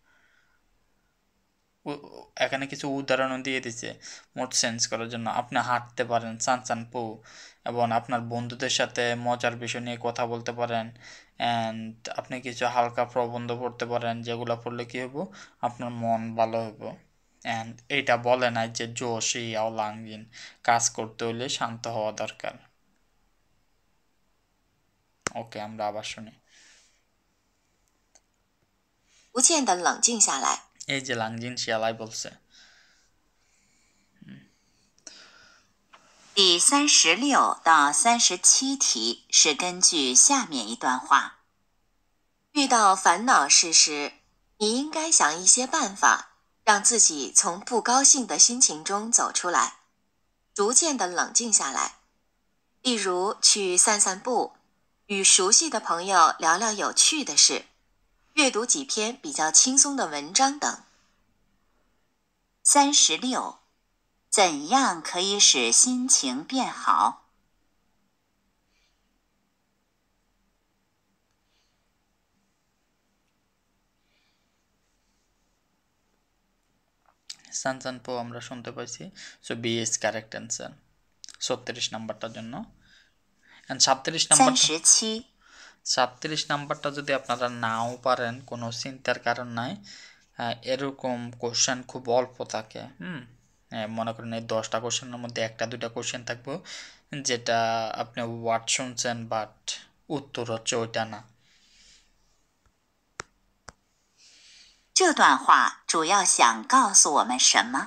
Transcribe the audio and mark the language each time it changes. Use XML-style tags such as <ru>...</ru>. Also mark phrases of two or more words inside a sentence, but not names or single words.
<bn>এখানে কিছু উদাহরণও দিয়ে দিছে</bn> <en>mood change</en> <bn>করার জন্য আপনি হাঁটতে পারেন চান এবং আপনার বন্ধুদের সাথে মজার বিষয় নিয়ে কথা বলতে পারেন অ্যান্ড আপনি কিছু হালকা প্রবন্ধ পড়তে পারেন যেগুলো পড়লে কী হবো আপনার মন ভালো হবো অ্যান্ড এইটা বলে নাই যে জোশ</bn> <zh>要冷静</zh> <bn>কাজ করতে হলে শান্ত হওয়া দরকার ওকে আমরা আবার শুনি</bn> <zh>逐渐的冷静下来。</zh> <bn>এই যে</bn> <zh>冷静下来</zh> <bn>বলছে</bn> <zh>第36到37题是根据下面一段话：遇到烦恼事时，你应该想一些办法，让自己从不高兴的心情中走出来，逐渐的冷静下来。例如去散散步，与熟悉的朋友聊聊有趣的事，阅读几篇比较轻松的文章等。36. 怎样可以使心情变好？</zh> <bn>সানসানপো আমরা শুনতে পাইছি</bn> <en>so B is correct answer</en> <bn>36 নাম্বারটার জন্য অ্যান্ড 37. 37 নাম্বারটা যদি আপনারা নাও পারেন কোনো চিন্তার কারণ নাই এরকম কোশ্চেন খুব অল্প থাকে মনে করেন এই 10টা কোশ্চেনের মধ্যে একটা দুইটা কোশ্চেন থাকবে যেটা আপনি ওয়ার্ড শুনছেন বাট উত্তর হচ্ছে ওইটা না</bn> <zh>这段话主要想告诉我们什么？</zh>